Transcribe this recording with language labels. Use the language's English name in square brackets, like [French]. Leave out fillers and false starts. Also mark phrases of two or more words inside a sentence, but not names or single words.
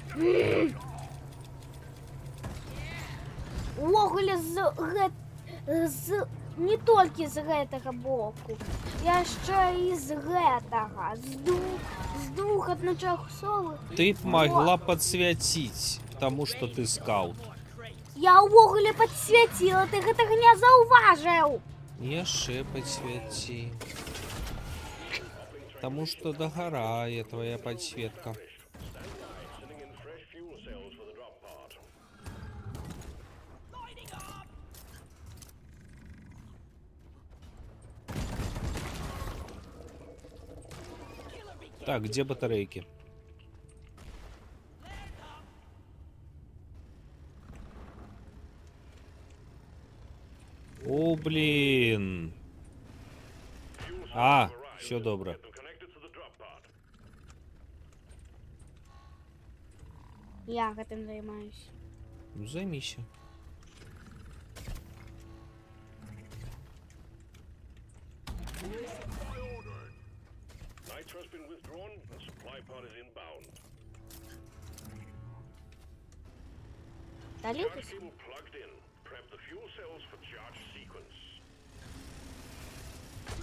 [Belarusian] Увогуле не толькі з гэтага боку, яшчэ і з гэтага, з двух адначасовых. Ты б магла падсвяціць, таму што ты скаут. Я ўвогуле падсвяціла, ты гэтага не заўважыў. Яшчэ падсвяці. Таму што дагарае твая падсветка. [English] Sending in fresh fuel cells for the drop pod. [Russian] Так, где батарейки? О, блин. [English] Fuel cells А, have arrived. [Ukrainian] все добре. Get them connected to the drop pod. [Belarusian] Я гэтым займаюсь. Ну, займися. [English] Resupply ordered. Nitro has been withdrawn. The supply pod is inbound. [Ukrainian] Далі [English] Charge cable plugged in. Prep the fuel cells for charge sequence.